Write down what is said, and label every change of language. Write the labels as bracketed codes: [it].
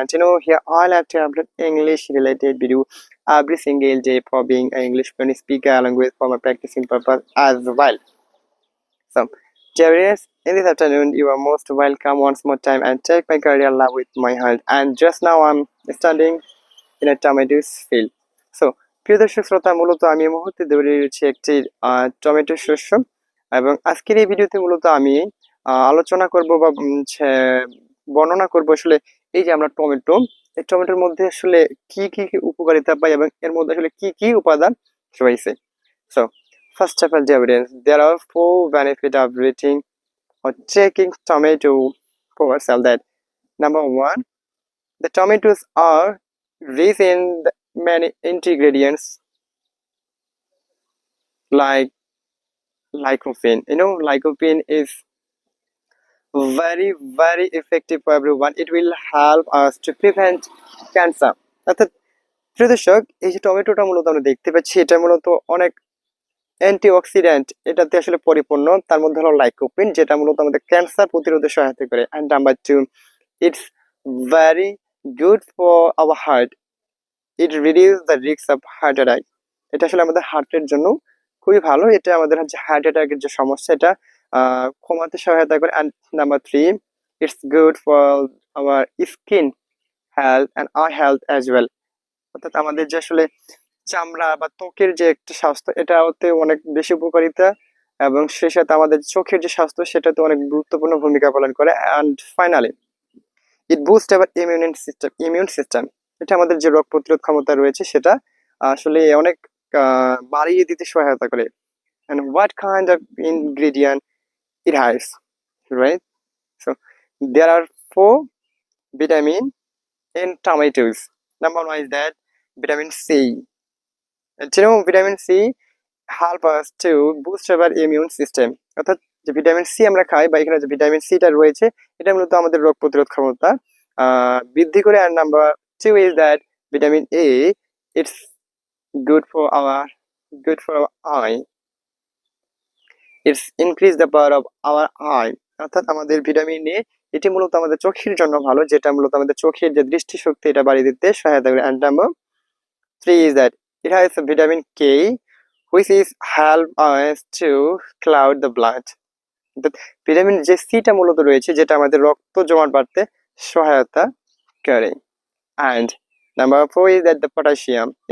[en] And here I'll have to upload English related video every single day for being an English fluent speaker, along with for my practicing purpose as well. So, dears, in this afternoon, you are most welcome once more time and take my career love with my hand. And just now I'm standing in a tomatoes field. [bn] So প্রিয় দর্শক শ্রোতা, মূলত আমি এই মুহূর্তে দাঁড়িয়ে রয়েছি একটি টমেটো শস্য এবং আজকের এই ভিডিওতে মূলত আমি আলোচনা করব বা বর্ণনা করব আসলে এই যে আমরা এই টমেটোর মধ্যে আসলে কি কি উপকারিতা পাই এবং এর মধ্যে আসলে কি কি উপাদান রয়েছে। [en] So first of all, there are 4 benefits of eating or taking tomato for ourselves. That number 1, the tomatoes are rich in many ingredients like lycopene. Lycopene is very effective for everyone. It will help us to prevent cancer. [bn] অর্থাৎ প্রিয় দর্শক, এই যে টমেটোটা মূলত আমরা দেখতে পাচ্ছি, এটা মূলত অনেক অ্যান্টিঅক্সিডেন্ট এটাতে আসলে পরিপূর্ণ। তার মধ্যে হলো লাইকোপিন, যেটা মূলত আমাদের ক্যান্সার প্রতিরোধে সহায়তা করে। [en] And number 2, it's very good for our heart. It reduces the risk of heart attack. [bn] এটা আসলে আমাদের হার্টের জন্য খুবই ভালো। এটা আমাদের হচ্ছে হার্ট অ্যাটাকের যে সমস্যা, এটা কমাতে সহায়তা করে। [en] And number 3, it's good for our skin health and eye health as well. [bn] অর্থাৎ আমাদের যে আসলে চামড়া বা ত্বকের যে একটা স্বাস্থ্য, এটাতে অনেক বেশি উপকারিতা এবং সেই সাথে আমাদের চোখের যে স্বাস্থ্য, সেটাতে অনেক গুরুত্বপূর্ণ ভূমিকা পালন করে। [en] And finally, it boost our immune system. [bn] এটা আমাদের যে রোগ প্রতিরোধ ক্ষমতা রয়েছে, সেটা আসলে অনেক বাড়িয়ে দিতে সহায়তা করে। [en] And what kind of ingredient it has, right? So there are 4 vitamin in tomatoes. Number 1 is that vitamin C. And vitamin C help us to boost our immune system. [bn] অর্থাৎ যে ভিটামিন সি আমরা খাই বা এখানে যে vitamin সিটা রয়েছে, এটা মূলত আমাদের রোগ প্রতিরোধ ক্ষমতা বৃদ্ধি করে। [en] And number 2 is that vitamin A, it's good for our eye. It's increase the power of our eye. [bn] অর্থাৎ আমাদের ভিটামিন এ, এটি মূলত আমাদের চোখের জন্য ভালো, যেটা মূলত আমাদের চোখের যে দৃষ্টিশক্তি এটা বাড়িয়ে দিতে সহায়তা করে। [en] And number 3 is that it has a vitamin K, which is help us to cloud the blood. [bn] Vitamin যে সিটা মূলত রয়েছে, যেটা আমাদের রক্ত জমাট বাড়তে সহায়তা করে। [en] And number 4 is that the potassium.